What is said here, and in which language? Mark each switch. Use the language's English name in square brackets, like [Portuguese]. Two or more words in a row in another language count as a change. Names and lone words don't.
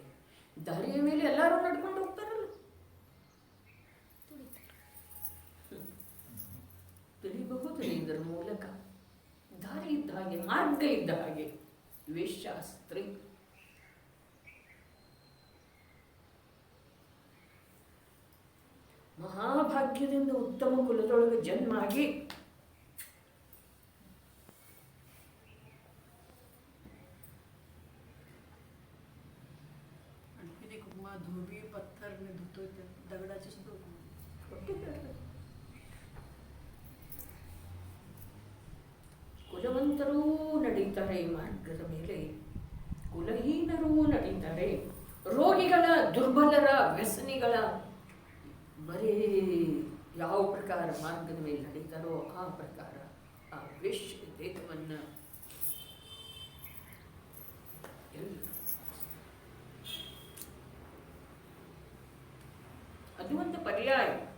[Kannada] ದಾರಿಯ ಮೇಲೆ ಎಲ್ಲರೂ ನಡ್ಕೊಂಡು ಹೋಗ್ತಾರಲ್ಲ, ತಿಳಿಬಹುದು ಇದರ ಮೂಲಕ. ದಾರಿ ಇದ್ದ ಹಾಗೆ, ಮಾರ್ಗ ಇದ್ದ ಹಾಗೆ ವೇಶ್ಯಾಸ್ತ್ರೀ. ಮಹಾಭಾಗ್ಯದಿಂದ ಉತ್ತಮ ಕುಲದೊಳಗೆ ಜನ್ಮ ಆಗಿ [Hindi] धोबी पत्थर में [Marathi] धुतो दगडाचे सुद्धा [Kannada] ಕುಲವಂತರೂ ನಡೀತಾರೆ ಮಾರ್ಗದ ಮೇಲೆ, ಕುಲಹೀನರೂ ನಡೀತಾರೆ. ರೋಗಿಗಳ, ದುರ್ಬಲರ, ವ್ಯಸನಿಗಳ ಬರೀ ಯಾವ ಪ್ರಕಾರ ಮಾರ್ಗದ ಮೇಲೆ ನಡೀತಾರೋ ಆ ಪ್ರಕಾರ ಆ ವೇಶ್ಯ ದೇಹವನ್ನು ಪರ್ಯಾಯ.